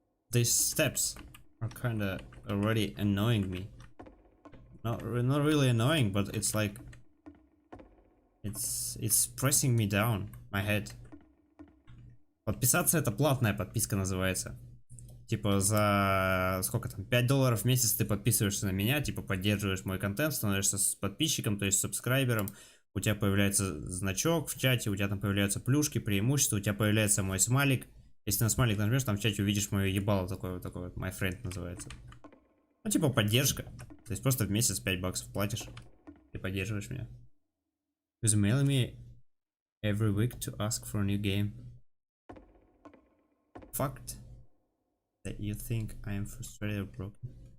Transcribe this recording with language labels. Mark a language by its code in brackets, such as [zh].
[en] These steps are kinda already annoying me. Not really annoying, but it's like it's pressing me down my head. [ru] Подписаться — это платная подписка называется. Типа за сколько там, $5 в месяц ты подписываешься на меня, типа поддерживаешь мой контент, становишься подписчиком, то есть сабскрайбером. У тебя появляется значок в чате, у тебя там появляются плюшки, преимущества, у тебя появляется мой смайлик. Если ты на смайлик нажмешь, там в чате увидишь мое ебало, такой вот my friend называется. Ну типа поддержка. То есть просто в месяц $5 платишь и поддерживаешь меня. [en] Just mail me every week to ask for a new game. Fact that you think I am frustrated or broken.